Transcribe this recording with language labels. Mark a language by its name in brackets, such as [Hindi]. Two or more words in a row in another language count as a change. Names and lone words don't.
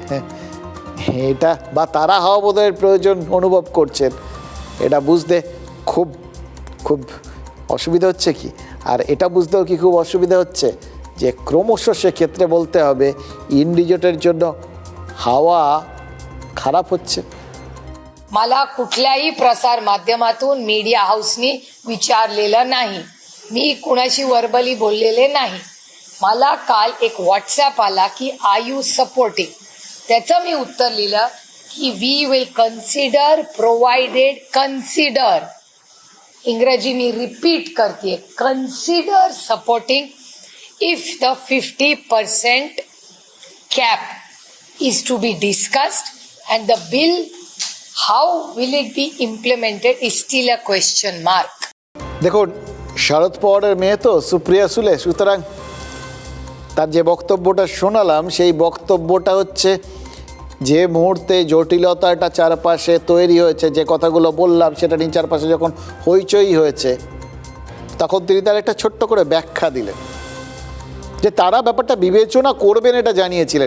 [Bangla] এটা বা তারা হাওয়া বদলের প্রয়োজন অনুভব করছেন, এটা বুঝতে খুব খুব অসুবিধা হচ্ছে কি? আর এটা বুঝতেও কি খুব অসুবিধা হচ্ছে যে ক্রমশ সেক্ষেত্রে বলতে হবে ইন্ডি জোটের জন্য হাওয়া খারাপ হচ্ছে। [Marathi] मला कुठल्याही प्रसार माध्यमातून मीडिया हाऊसनी विचारलेलं नाही, मी कुणाशी वर्बली बोललेले नाही. मला काल एक व्हॉट्सॲप आला की [English] are you supporting, [Marathi] त्याचं मी उत्तर लिहिलं की [English] we will consider provided, consider, [Marathi] इंग्रजी मी रिपीट करते, [English] consider supporting if the 50% cap is to be discussed and the bill, how will it be implemented is still a question mark. [Bangla] দেখুন, শরদ পাওয়ারের মেয়ে তো সুপ্রিয়া সুলে, সুতরাং তার যে বক্তব্যটা শোনালাম সেই বক্তব্যটা হচ্ছে যে মুহূর্তে জটিলতাটা চারপাশে তৈরি হয়েছে, যে কথাগুলো বললাম সেটা নিয়ে চারপাশে যখন হইচই হয়েছে, তখন তিনি তার একটা ছোট্ট করে ব্যাখ্যা দিলেন যে তারা ব্যাপারটা বিবেচনা করবেন, এটা জানিয়েছিলেন।